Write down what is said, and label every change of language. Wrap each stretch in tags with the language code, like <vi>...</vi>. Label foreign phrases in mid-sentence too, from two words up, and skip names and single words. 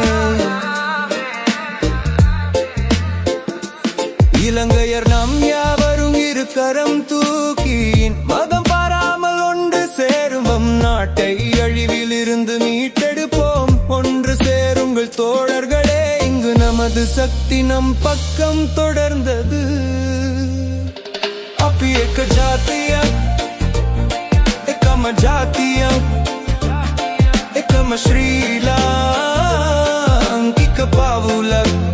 <ta>இலங்கையர் நம் யாவரும் இரு கரம் தூக்கி மதம் பாராமல் ஒன்று சேரும் நாட்டை அழிவில் இருந்து மீட்டெடுப்போம். ஒன்று சேருங்கள் தோழர்களே, இங்கு நமது சக்தி நம் பக்கம் தொடர்ந்தது.</ta> <si>අපි එක් ජාතිය, එකම ජාතිය, එකම ශ්‍රී ලාංකික පවුල.</si>